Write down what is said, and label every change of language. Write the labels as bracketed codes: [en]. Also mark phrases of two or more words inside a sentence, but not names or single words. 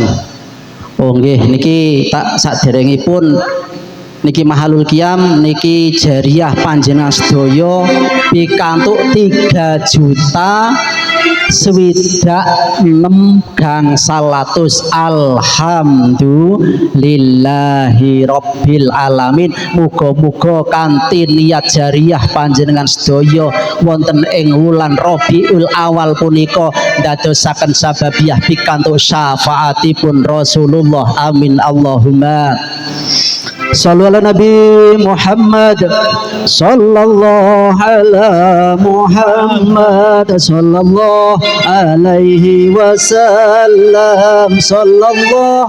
[jv] Oh nggih niki tak saderengipun niki [ar] محل القيام [jv] niki jariah panjenengan sedaya pikantuk 3 juta swidak 6 gangsal atus [ar] الحمد لله رب العالمين. [jv] Muga-muga kanthi niat jariah panjenengan sedaya wonten ing wulan Rabiul Awal punika ndadosaken sababiah pikantuk syafaatipun Rasulullah amin [ar] اللهم صل على النبي محمد صلى الله على محمد صلى الله عليه وسلم صلى الله